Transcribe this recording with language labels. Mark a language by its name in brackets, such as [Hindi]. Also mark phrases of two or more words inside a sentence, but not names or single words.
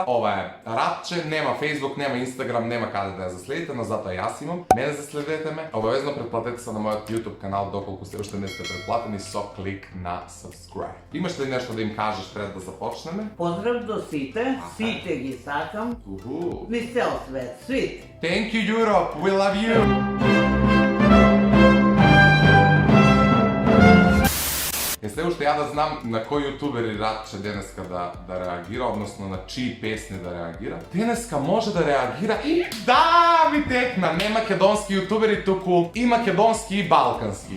[Macedonian] Ова е рапче, нема Facebook, нема Instagram, нема каде да ја заследите, но затоа јас имам. Мене заследете ме. Обавезно претплатете се на мојот YouTube канал доколку се уште не сте претплатени со клик на subscribe. Имаш ли нешто да им кажеш пред да започнеме? Поздрав до сите, сите ги сакам. Низ цел свет, свит. [English] Thank you Europe, we love you! [Macedonian] Е се уште ја да знам на кој јутубери раче денеска да реагира, односно на чии песни да реагира. Денеска може да реагира и да, ми текна, не македонски јутубери, туку и македонски и балкански.